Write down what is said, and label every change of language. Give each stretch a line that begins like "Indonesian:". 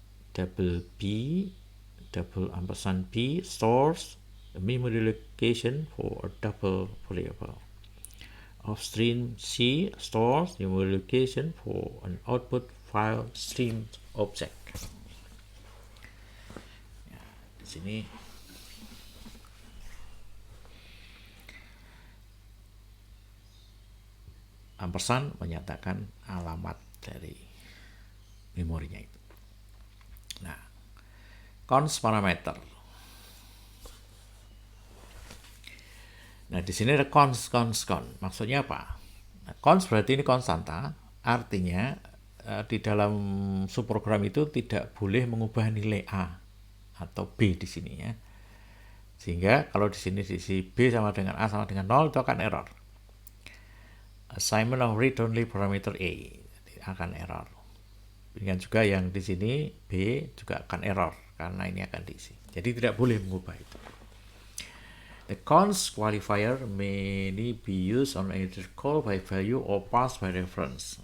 English: Double b double ampersand b stores the memory location for a double variable. Of stream c stores the memory location for an output file stream object.
Indonesian: Ya, di sini ampersand menyatakan alamat dari memorinya itu. Nah, cons parameter. Nah, di sini ada cons. Maksudnya apa? Nah, cons berarti ini konstanta, artinya di dalam subprogram itu tidak boleh mengubah nilai A atau B di sini ya. Sehingga kalau di sini diisi B sama dengan A sama dengan 0 itu akan error.
English: Assignment of read-only parameter A
Indonesian: akan error. Dengan juga yang di sini B juga akan error karena ini akan diisi. Jadi tidak boleh mengubah itu.
English: The cons qualifier may be used on either call by value or pass by reference.